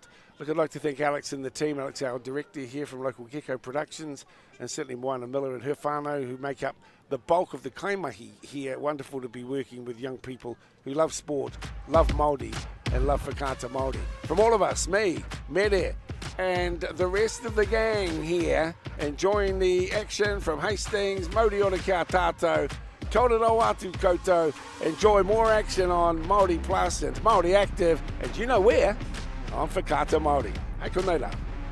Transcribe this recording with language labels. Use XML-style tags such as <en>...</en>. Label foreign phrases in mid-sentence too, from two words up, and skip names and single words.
<en>Look, I'd like to thank Alex and the team, Alex, our director here from local Gecko Productions, and certainly Moana Miller and her whānau, who make up the bulk of the kaimahi here. Wonderful to be working with young people who love sport, love Māori, and love whakaata Māori. From all of us, me, Mede, and the rest of the gang here, enjoying the action from Hastings,</en> <mi>Mauri ora kia tātou, Kōrero atu koutou.</mi> <en>Enjoy more action on Māori Plus and Māori Active, and you know where?</en> <mi>On Whakaata Māori. Hei, ko nei rā.</mi>